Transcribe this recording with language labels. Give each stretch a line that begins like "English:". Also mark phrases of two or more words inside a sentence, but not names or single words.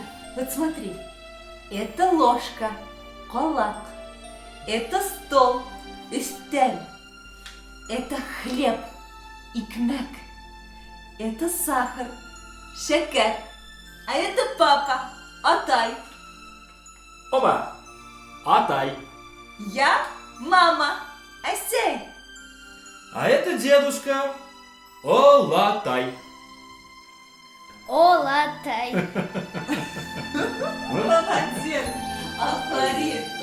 Russian: Вот смотри, это ложка, колак, это стол, истель, это хлеб, икмек, это сахар, шекер, а это папа, Атай. Опа! Атай. Я мама, Асей. А это дедушка. Олатай. О, латай. Молодец, Афарит.